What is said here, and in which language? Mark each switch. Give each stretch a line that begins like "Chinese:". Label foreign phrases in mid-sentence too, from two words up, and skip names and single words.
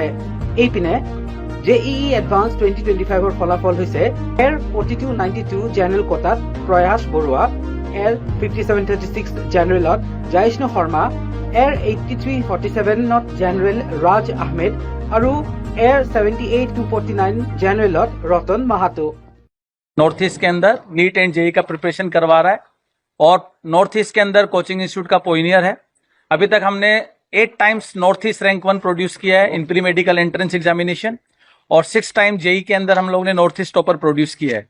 Assamese: এইপিনে জেইই এডভান্স 2025ৰ ফলাফল হৈছে
English: AIR 4292 general
Assamese: কোটাত প্ৰয়াস বৰুৱা, এয়াৰ 5736 জেনেৰেলত জয়ষ্ণু শৰ্মা, এয়াৰ 8347ত জেনেৰেল ৰাজ আহমেদ আৰু
English: AIR 78-249 general
Assamese: रतन महातो।
Hindi: नॉर्थ ईस्ट के अंदर नीट एंड जेई का प्रिपरेशन करवा रहा है और नॉर्थ ईस्ट के अंदर
English: coaching institute
Hindi: का पोइनियर है। अभी तक हमने
English: 8 times North East rank 1 produce
Hindi: किया है
English: in pre medical entrance examination,
Hindi: और 6 टाइम जेई के अंदर हम लोग ने
English: North East topper produce
Hindi: किया है।